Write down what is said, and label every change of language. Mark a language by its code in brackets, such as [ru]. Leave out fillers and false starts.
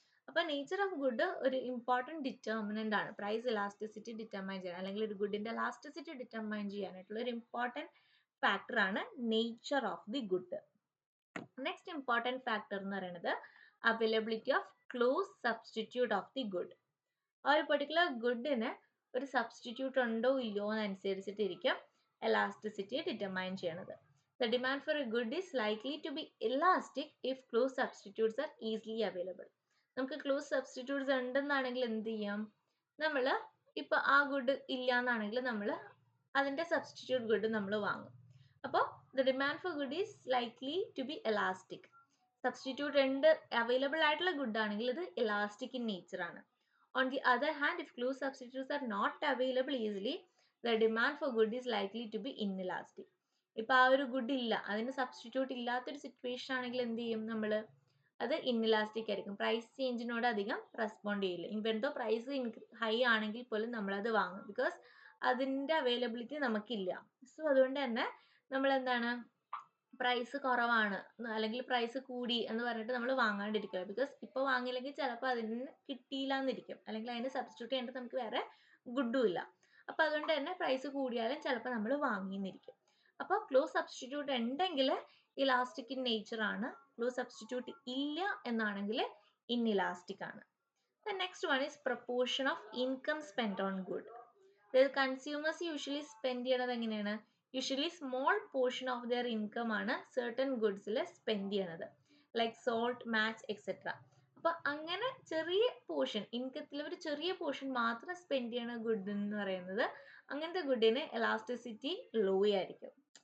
[ml] അപ്പൊ nature of good ഒരു important determinant ആണ് പ്രൈസ് ഇലാസ്റ്റിസിറ്റി ഡിറ്റർമൈൻ ചെയ്യാൻ അല്ലെങ്കിൽ ഒരു ഗുഡിന്റെ ഇലാസ്റ്റിസിറ്റി ഡിറ്റർമൈൻ ചെയ്യാനായിട്ടുള്ള ഒരു ഇമ്പോർട്ടൻറ്റ് ഫാക്ടർ ആണ് [en] Nature of the good. [ml] Next important factor എന്ന് പറയുന്നത് [en] Availability of close substitute of the good. [ml] ആ ഒരു പെർട്ടിക്കുലർ ഗുഡിന് ഒരു സബ്സ്റ്റിറ്റ്യൂട്ട് ഉണ്ടോ ഇല്ലയോ എന്നനുസരിച്ചിട്ടിരിക്കും elasticity ഡിറ്റർമൈൻ ചെയ്യണത്. [en] The demand for a good is likely to be elastic if close substitutes are easily available. [ml] നമുക്ക് close substitutes ഉണ്ടെന്നാണെങ്കിൽ എന്ത് ചെയ്യാം, നമ്മൾ ഇപ്പോൾ ആ ഗുഡ് ഇല്ല എന്നാണെങ്കിൽ നമ്മൾ അതിൻ്റെ സബ്സ്റ്റിറ്റ്യൂട്ട് ഗുഡ് നമ്മൾ വാങ്ങും. [en] അപ്പോൾ the demand for good is likely to be elastic. [ml] Substitute ഉണ്ട് അവൈലബിൾ ആയിട്ടുള്ള ഗുഡ് ആണെങ്കിൽ ഇത് എലാസ്റ്റിക് ഇൻ നേച്ചർ ആണ്. [en] On the other hand, if close substitutes are not available easily, the demand for good is likely to be inelastic. [ml] ഇപ്പോൾ ആ ഒരു good ഇല്ല, അതിന് സബ്സ്റ്റിറ്റ്യൂട്ട് ഇല്ലാത്തൊരു സിറ്റുവേഷൻ ആണെങ്കിൽ എന്ത് ചെയ്യും നമ്മൾ, അത് ഇൻഇലാസ്റ്റിക് ആയിരിക്കും. പ്രൈസ് ചേഞ്ചിനോട് അധികം റെസ്പോണ്ട് ചെയ്യില്ല. ഇവൻ ദോ പ്രൈസ് ഹൈ ആണെങ്കിൽ പോലും നമ്മളത് വാങ്ങും. ബിക്കോസ് അതിൻ്റെ അവൈലബിലിറ്റി നമുക്കില്ല. സോ അതുകൊണ്ട് തന്നെ നമ്മൾ എന്താണ് പ്രൈസ് കുറവാണ് അല്ലെങ്കിൽ പ്രൈസ് കൂടി എന്ന് പറഞ്ഞിട്ട് നമ്മൾ വാങ്ങാണ്ടിരിക്കുക. ബിക്കോസ് ഇപ്പോൾ വാങ്ങിയില്ലെങ്കിൽ ചിലപ്പോൾ അതിന് കിട്ടിയില്ല എന്നിരിക്കും, അല്ലെങ്കിൽ അതിന് സബ്സ്റ്റിറ്റ്യൂട്ട് ചെയ്യേണ്ടത് നമുക്ക് വേറെ ഗുഡും ഇല്ല. അപ്പോൾ അതുകൊണ്ട് തന്നെ പ്രൈസ് കൂടിയാലും ചിലപ്പോൾ നമ്മൾ വാങ്ങിയെന്നിരിക്കും. അപ്പോൾ ക്ലോസ് സബ്സ്റ്റിറ്റ്യൂട്ട് ഉണ്ടെങ്കിൽ ഇലാസ്റ്റിക് ഇൻ നേച്ചർ ആണ്. ക്ലോസ് സബ്സ്റ്റിറ്റ്യൂട്ട് ഇല്ല എന്നാണെങ്കിൽ ഇൻഇലാസ്റ്റിക് ആണ്. [en] The next one is proportion of income spent on good. The consumers usually spend [ml] ചെയ്യണത് എങ്ങനെയാണ്, [en] usually small portion of their income [ml] ആണ് certain ഗുഡ്സിൽ സ്പെൻഡ് ചെയ്യണത്, ലൈക്ക് സോൾട്ട്, മാച്ച് എക്സെട്ര. അപ്പൊ അങ്ങനെ ചെറിയ പോർഷൻ ഇൻകത്തിൽ ഒരു ചെറിയ പോർഷൻ മാത്രം സ്പെൻഡ് ചെയ്യണ ഗുഡ് എന്ന് പറയുന്നത് അങ്ങനത്തെ ഗുഡിന് എലാസ്റ്റിസിറ്റി ലോ ആയിരിക്കും.